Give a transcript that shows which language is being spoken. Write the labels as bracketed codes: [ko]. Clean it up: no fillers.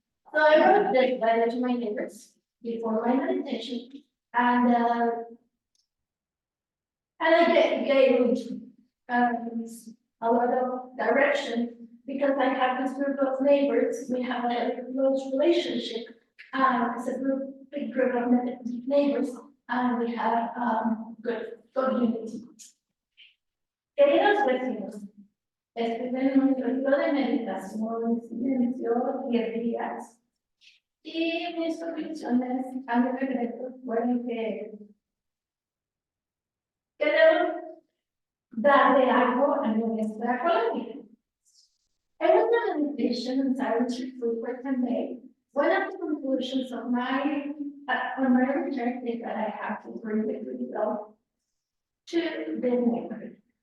[en] So I wrote this letter to my neighbors before my meditation, and I gave a lot of direction, because I have this group of neighbors. We have a close relationship. It's a big group of neighbors, and we have good unity. [es] Queridos vecinos, estuve en un retiro de meditación, silencio, 10 días, y mis conclusiones a mi regreso fueron que debo darle algo a nuestra colonia. [en] I was on a meditation and silence retreat for 10 days. One of the conclusions of my return is that I have to bring the result to the neighborhood.